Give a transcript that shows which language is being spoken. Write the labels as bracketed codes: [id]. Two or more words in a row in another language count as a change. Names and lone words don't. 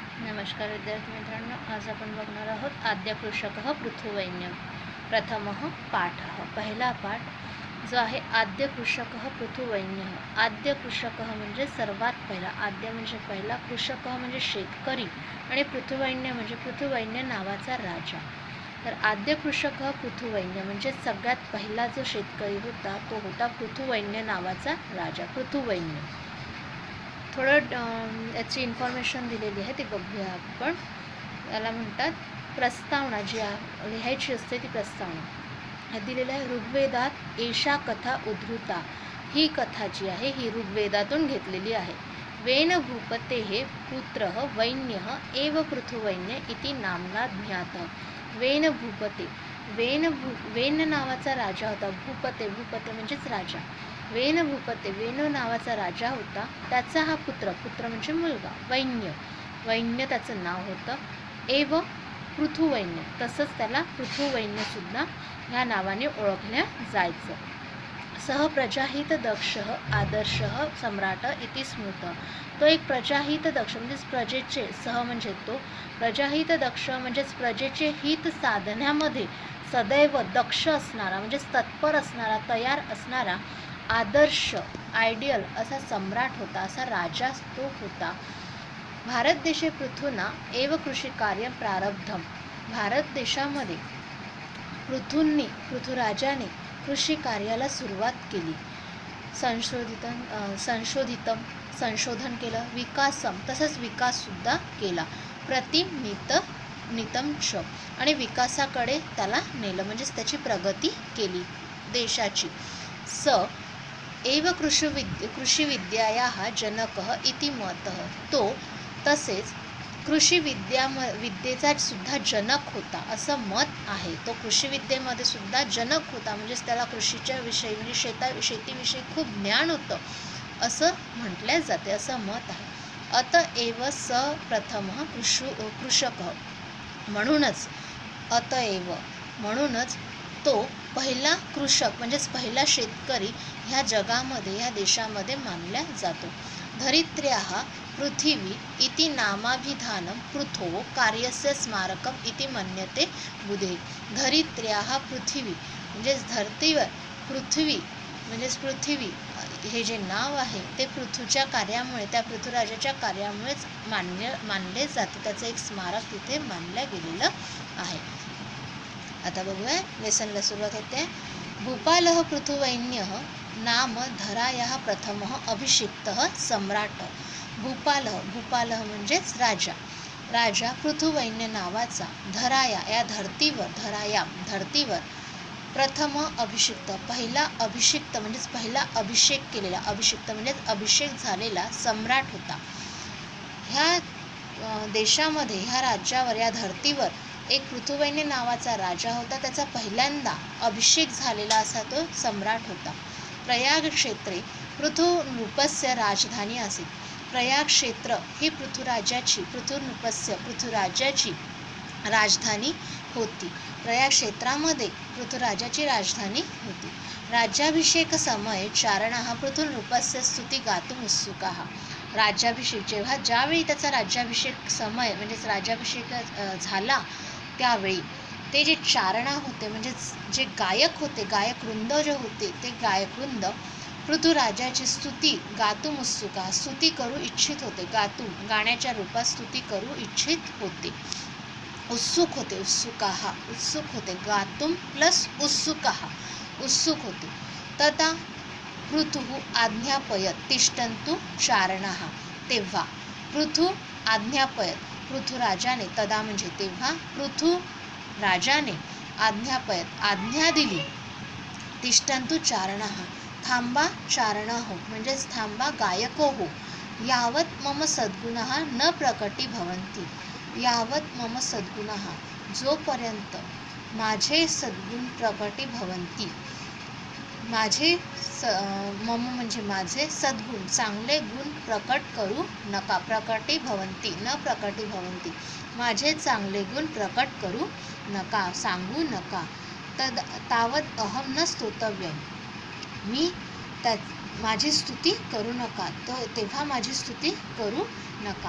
[mr] नमस्कार विद्यार्थी मित्रांनो, आज आपण बघणार आहोत आद्यकृषकः पृथुवैन्यम. [sa] प्रथमः पाठः. [mr] पहिला पाठ जो आहे आद्यकृषकः पृथुवैन्यः. आद्यकृषकः म्हणजे सर्वात पहिला, आद्य म्हणजे पहिला, कृषकः म्हणजे शेतकरी आणि पृथुवैन्य म्हणजे पृथुवैन्य नावाचा राजा. तर आद्यकृषकः पृथुवैन्य म्हणजे सगळ्यात पहिला जो शेतकरी होता तो होता पृथुवैन्य नावाचा राजा. पृथुवैन्य थोडं याची इन्फॉर्मेशन दिलेली आहे ती बघूया आपण. याला म्हणतात प्रस्तावना, जी लिहायची असते ती प्रस्तावना. दिलेलं आहे ऋग्वेदात [sa] एषा कथा उद्धृता. [mr] ही कथा जी आहे ही ऋग्वेदातून घेतलेली आहे. [sa] वेन भूपतेः पुत्रः वैन्यः एव पृथुवैन्य इति नाम्ना ज्ञातः. वेन भूपते, [mr] वेन नावाचा राजा होता. भूपते म्हणजेच राजा. [sa] वेन भूपते, [mr] वेन नावाचा राजा होता. त्याचा हा पुत्र म्हणजे मुलगा, वैन्य त्याचं नाव होतं. एव पृथुवैन्य, तसंच त्याला पृथुवैन्यसुद्धा ह्या नावाने ओळखल्या जायचं. [sa] सह प्रजाहित दक्षः आदर्शः सम्राट इति स्मृतः. [mr] तो एक प्रजाहित दक्ष म्हणजेच प्रजेचे, सह म्हणजे तो, प्रजाहित दक्ष म्हणजेच प्रजेचे हित साधण्यामध्ये सदैव दक्ष असणारा म्हणजेच तत्पर असणारा, तयार असणारा, आदर्श आयडियल असा सम्राट होता, असा राजा तो होता. [sa] भारत देशे पृथुना एव कृषी कार्य प्रारब्धम. [mr] भारत देशामध्ये पृथुराजाने कृषी कार्याला सुरुवात केली. संशोधन केलं. विकासम, तसंच विकाससुद्धा केला. [sa] नितम च, [mr] आणि विकासाकडे त्याला नेलं म्हणजेच त्याची प्रगती केली देशाची. [sa] एव कृषिविद्यायाः जनकः इति मतः. [mr] तो तसेच विद्येचा सुद्धा जनक होता असं मत आहे. तो कृषीविद्येमध्ये सुद्धा जनक होता म्हणजेच त्याला कृषीच्या विषयी म्हणजे शेतीविषयी खूप ज्ञान होतं असं म्हटल्या जाते, असं मत आहे. [sa] अतएव स प्रथमः कृषकः. [mr] म्हणूनच तो पहिला कृषक म्हणजेच पहिला शेतकरी ह्या जगामध्ये, ह्या देशामध्ये मानला जातो. [sa] धरित्र्याः पृथिवी इति नामाभिधानं पृथोः कार्यस्य स्मारकम् इति मन्यते बुधे. धरित्र्याः पृथिवी [mr] म्हणजेच धरतीवर, पृथ्वी म्हणजेच पृथ्वी हे जे नाव आहे ते पृथ्वीच्या कार्यामुळे, त्या पृथ्वीराजाच्या कार्यामुळेच मानले जाते. त्याचं एक स्मारक तिथे मानलं गेलेलं आहे. आता बघूया, लेसनला सुरुवात होते. [sa] भूपालः पृथुवैन्यः नाम धरायाः प्रथमः अभिषिक्तः सम्राट. [mr] भूपालः म्हणजेच राजा पृथुवैन्य नावाचा धराया या धरतीवर प्रथम अभिषिक्त, पहिला अभिषिक्त म्हणजेच पहिला अभिषेक केलेला, अभिषिक्त म्हणजेच अभिषेक झालेला सम्राट होता. ह्या देशामध्ये, ह्या राज्यावर, या धर्तीवर एक पृथुवैन्य नावाचा राजा होता. त्याचा पहिल्यांदा अभिषेक झालेला असा तो सम्राट होता. [sa] प्रयाग क्षेत्रे पृथुनृपस्य राजधानी असेल. [mr] प्रयाग क्षेत्र ही पृथुराजाची राजधानी होती. प्रयाग क्षेत्रामध्ये पृथुराजाची राजधानी होती. [sa] राज्याभिषेक समये चारणाः पृथुनृपस्य स्तुती गातुम उत्सुकाः. [mr] राज्याभिषेक ज्यावेळी त्याचा राज्याभिषेक समय म्हणजेच राज्याभिषेक झाला त्यावेळी ते जे चारणा होते म्हणजेच जे गायक होते, गायकवृंद जे होते, ते गायकवृंद पृथुराजाची [sa] स्तुती गातुम उत्सुका, [mr] स्तुती करू इच्छित होते. गातुम गाण्याच्या रूपात स्तुती करू इच्छित होते. उत्सुक होते. गातुम प्लस उत्सुक होते. [sa] तदा पृथुः आज्ञापयत तिष्ठन्तु चारणाः. [mr] तेव्हा पृथुराजाने, तदा म्हणजे तेव्हा, पृथुराजाने आज्ञा दिली. [sa] तिष्ठन्तु चारणाः, [mr] थांबा चारणा हो म्हणजेच थांबा गायको हो. [sa] यावत मम सद्गुणः न प्रकटी भवन्ति. यावत मम सद्गुणः, [mr] जोपर्यंत माझे सद्गुण [sa] प्रकटी भवन्ति, [mr] मम म्हणजे माझे, सद्गुण चांगले गुण प्रकट करू नका. [sa] प्रकटी भवन्ति न प्रकटी भवन्ति, [mr] माझे चांगले गुण प्रकट करू नका, सांगू नका. [sa] तावत अहम न स्तोतव्यम, [mr] मी माझी स्तुती करू नका, तेव्हा माझी स्तुती करू नका.